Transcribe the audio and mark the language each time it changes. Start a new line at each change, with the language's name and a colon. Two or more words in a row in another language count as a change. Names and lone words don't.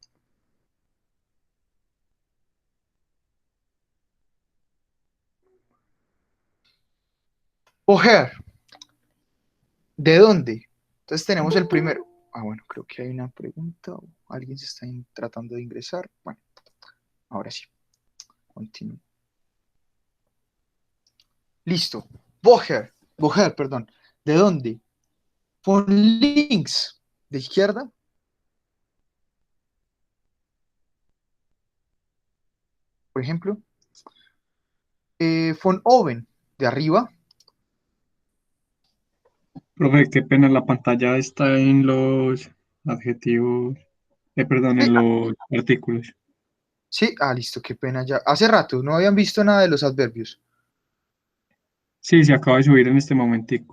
Spanish: Coger, ¿de dónde? Entonces tenemos el primero. Bueno, creo que hay una pregunta. Alguien se está tratando de ingresar. Bueno, ahora sí. Continúo. Listo. Woher, perdón. ¿De dónde?
German: Von links.
Spanish: ¿De izquierda? Por ejemplo.
German: Von oben.
Spanish: ¿De arriba? Profe, qué pena, la pantalla está en los adjetivos, perdón, Sí, en los artículos. sí. Listo, qué pena ya. Hace rato no habían visto nada de los adverbios. Sí, se acaba de subir en este momentico.